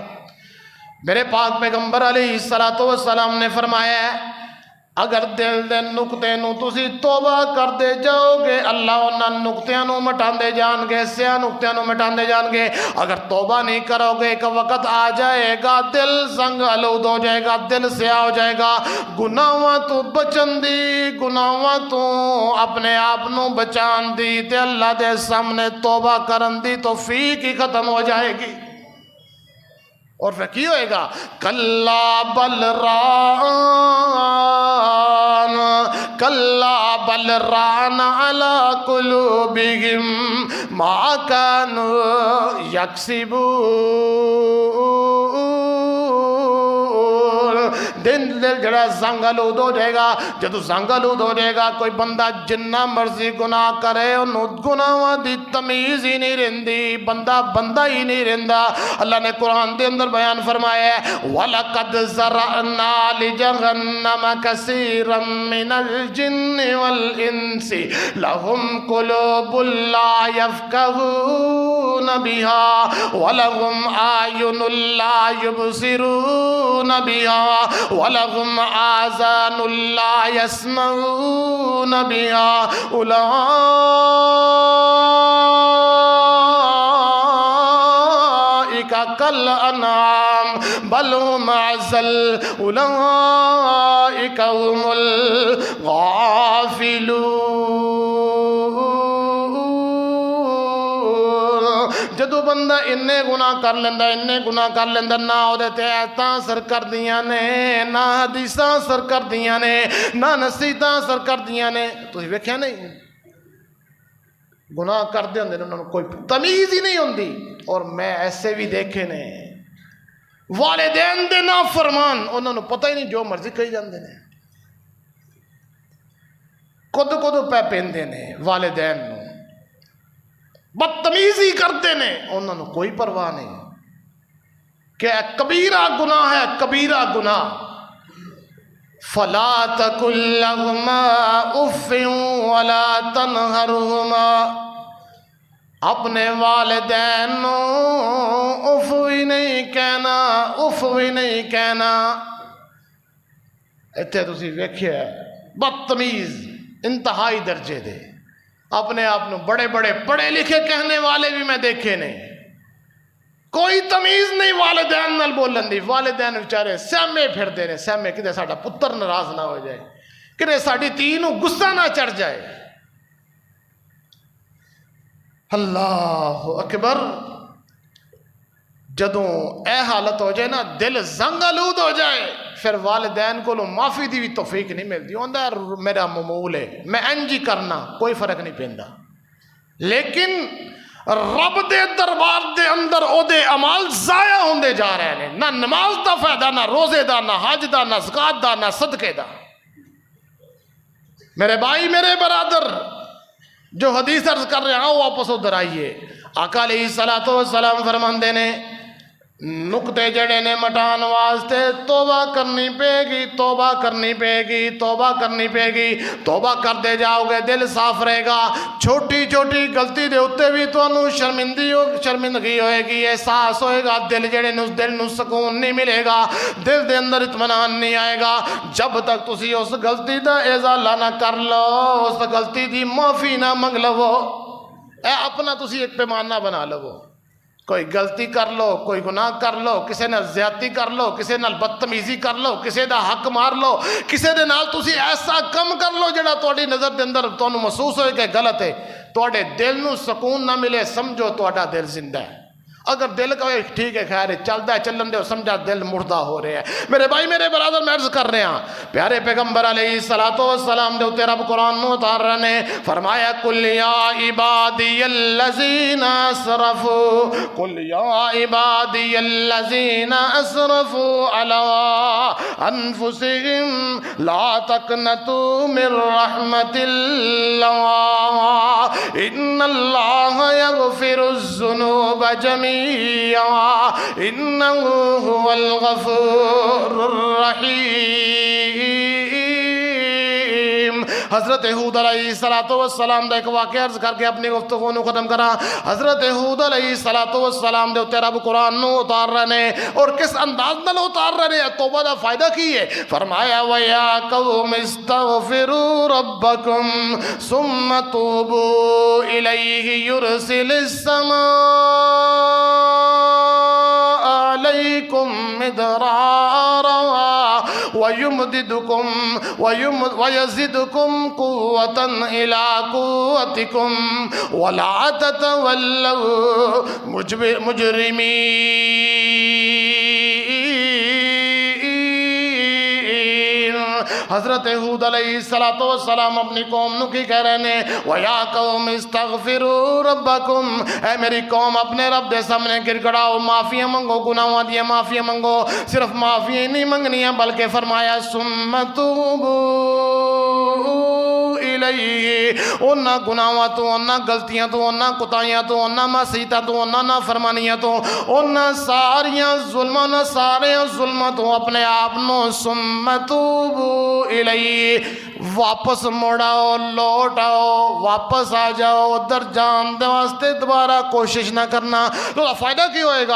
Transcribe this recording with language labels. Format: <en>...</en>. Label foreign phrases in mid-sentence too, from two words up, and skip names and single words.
<pa>میرے پاک پیغمبر</pa> <ar>علیہ السلام</ar> <pa>نے فرمایا ہے اگر دل دے نقطے نو تسی توبہ کر دے جاؤ گے اللہ انہاں نقطیاں نو مٹاندے جان گے، سیاہ نقطیاں نو مٹاندے جان گے.</pa> <ur>اگر توبہ نہیں کرو گے ایک وقت آ جائے گا دل سنگ آلود ہو جائے گا، دل سیاہ ہو جائے گا.</ur> <pa>گناہاں تو بچن دی، گناہاں تو اپنے آپ نو بچان دی تے اللہ دے سامنے توبہ کرن دی توفیق ہی ختم ہو جائے گی. اور پھر کی ہوئے گا،</pa> <ar>کلا بل ران علی قلوبہم ما کانوا یکسبون.</ar> <pa>دل جڑا زنگ آلود ہو جائے گا. جدو زنگ آلود ہو جائے گا کوئی بندہ جنہ مرضی گناہ کرے انہوں گناہاں دی تمیز ہی نہیں رہندی، بندہ بندہ ہی نہیں رہندا. اللہ نے قرآن دے اندر بیان فرمایا ہے وَلَقَدْ</pa> <ar>زَرَعْنَا لِجَهَنَّمَ كَثِيرًا مِّنَ الْجِنِّ وَالْإِنسِ لَهُمْ قُلُوبٌ لَّا يَفْقَهُونَ بِهَا وَلَهُمْ أَعْيُنٌ لَّا يُبْصِرُونَ بِهَا وَلَهُمْ آذَانٌ لَّا يَسْمَعُونَ بِهَا أُولَٰئِكَ اولئک کالانعام بل هم اضل اولئک هم الغافلون۔</ar> <pa>جدو بندہ انے گناہ کر لیندہ نہ اودے تے آیتاں اثر کردیاں نے، نہ حدیثاں اثر کردیاں نے، نہ نصیحتاں اثر کردیاں نے۔ تسی ویکھیا نہیں گناہ کردے ہوندے نے انہاں نوں کوئی تمیز ہی نہیں ہوندی، اور میں ایسے بھی دیکھے نے والدین دے نافرمان، انہاں نوں پتہ ہی نہیں جو مرضی کہی جاندے نے، خود پہ پیندے نے والدین نوں، بدتمیزی کرتے نے، انہوں نے کوئی پرواہ نہیں کہ کبیرہ گناہ ہے، کبیرہ گناہ۔</pa> <ar>فلا تقل لهما اف ولا تنهرهما،</ar> <pa>اپنے والدین نو اف بھی نہیں کہنا، اف بھی نہیں کہنا۔ اتنے تسی ویکھیا بدتمیز انتہائی درجے دے، اپنے آپ نو بڑے بڑے پڑھے لکھے کہنے والے بھی میں دیکھے نے، کوئی تمیز نہیں والدین نال بولن دی۔ والدین بیچارے سہمے پھر دے نے، سہمے کدے ساڈا پتر ناراض نہ ہو جائے، کدے ساڈی دھی نو غصہ نہ چڑھ جائے۔</pa> <ar>اللہ اکبر۔</ar> <pa>جدوں اے حالت ہو جائے نا، دل زنگ آلود ہو جائے، پھر والدین کو معافی دی بھی توفیق نہیں ملتی۔ ہوندا ہے میرا معمول ہے، میں انج ہی کرنا، کوئی فرق نہیں پیندا، لیکن رب دے دربار دے اندر او دے عمال ضائع ہوندے جا رہے ہیں، نہ نماز دا فائدہ، نہ روزے دا، نہ حج دا، نہ زکات دا، نہ صدقے دا۔</pa> <ur>میرے بھائی، میرے برادر، جو حدیث عرض کر رہے ہیں وہ واپس ادھر آئیے۔</ur> <pa>آقا</pa> <ar>علیہ السلام</ar> <pa>فرماندے نے نقطے جڑے نے مٹان واسطے توبہ کرنی پے گی، توبہ کرنی پے گی، توبہ کرنی پے گی۔ توبہ کرتے جاؤ گے دل صاف رہے گا، چھوٹی چھوٹی غلطی دے اتے بھی تانوں شرمندگی ہوئے گی، احساس ہوئے گا، دل جڑے نو دل نو سکون نہیں ملے گا، دل دے اندر اطمینان نہیں آئے گا جب تک تسی اس غلطی دا ازالہ نہ کر لو، اس غلطی دی معافی نہ منگ لو۔ اے اپنا تسی ایک پیمانہ بنا لو، کوئی غلطی کر لو، کوئی گناہ کر لو، کسے نال زیادتی کر لو، کسے نال بدتمیزی کر لو، کسے دا حق مار لو، کسے دے نال تسی ایسا کم کر لو جڑا تہاڈی نظر دے اندر تانوں محسوس ہوئے کہ غلط ہے، تہاڈے دل نو سکون نہ ملے، سمجھو تہاڈا دل زندہ ہے۔</pa> <ur>اگر دل کا ٹھیک ہے، خیر ہے، چلتا ہے، چلن دے، سمجھا دل مردہ ہو رہے ہیں۔ میرے بھائی، میرے برادر، میں عرض کر رہے ہیں، پیارے پیغمبر علیہ</ur> <ar>السلام</ar> <pa>دے اتنے رب قرآن نو اتار رہے نے فرمایا</pa> <ar>قل یا عبادی الذین اسرفوا، قل یا عبادی الذین اسرفوا علی انفسہم لا تقنطوا من رحمت اللہ ان اللہ یغفر الذنوب جميعا انه هو الغفور الرحیم۔</ar> <pa>حضرت ہود</pa> <ar>علیہ السلام</ar> <pa>دا ایک واقعہ عرض کر کے اپنی گفتگو نو ختم کرا۔ حضرت ہود</pa> <ar>علیہ السلام</ar> <pa>دے اتنے رب قرآن نو اتار رہے نے، اور کس انداز نال اتار رہے نے، توبہ دا فائدہ کی ہے؟</pa> <ar>فرمایا وَيَا قَوْمِ اسْتَغْفِرُوا رَبَّكُمْ ثُمَّ تُوبُوا إِلَيْهِ يُرْسِلِ السَّمَاءَ عَلَيْكُمْ مِدْرَارًا وَيَزِدْكُمْ قُوَّةً إِلَىٰ قُوَّتِكُمْ وَلَا تَتَوَلَّوْا مُجْرِمِينَ۔</ar> <pa>حضرت ہود</pa> <ar>علیہ السلام</ar> <pa>اپنی قوم نو کی کہہ رہے ہیں</pa> <ar>وَيَا قَوْمِ اسْتَغْفِرُوا رَبَّكُمْ،</ar> <pa>اے میری قوم اپنے رب دے سامنے گر گڑاؤ، معافیاں منگو، گناہوں دیا معافیاں منگو۔ صرف معافیاں نہیں منگنیاں بلکہ فرمایا</pa> <ar>ثُمَّ تُوبُوا الیہ،</ar> <pa>انہاں گناہاں تو، انہاں غلطیاں تو، انہاں کوتاہیاں تو، انہاں معصیتاں تو، انہاں نافرمانیاں تو، انہاں ساریاں ظلماں تو اپنے آپ نو</pa> <ar>ثم توبوا الیہ</ar> <pa>واپس مڑاؤ، لوٹ آؤ، واپس آ جاؤ، ادھر جان دے واسطے دوبارہ کوشش نہ کرنا، تو فائدہ کی ہوئے گا؟</pa>